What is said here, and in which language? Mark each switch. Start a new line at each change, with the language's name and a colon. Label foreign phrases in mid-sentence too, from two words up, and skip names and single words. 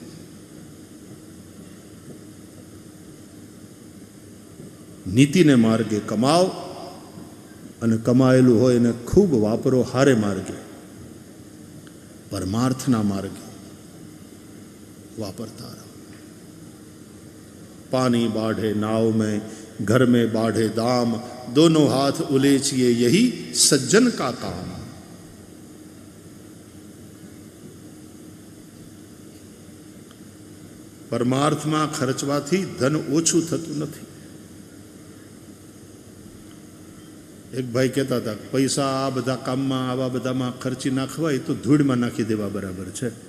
Gujarati: નીતિને માર્ગે કમાઓ, અને કમાયેલું હોય એને ખૂબ વાપરો હારે માર્ગે, પરમાર્થના માર્ગે વાપરતા રહો.
Hindi: पानी बाढ़े नाव में, घर में बाढ़े दाम, दोनों हाथ उलेचिए यही सज्जन का काम.
Gujarati: પરમાર્થમાં ખર્ચવાથી ધન ઓછું થતું નથી. એક ભાઈ કહેતા હતા, પૈસા આ બધા કામમાં આવા બધામાં ખર્ચી નાખવા, એ તો ધૂળમાં નાખી દેવા બરાબર છે.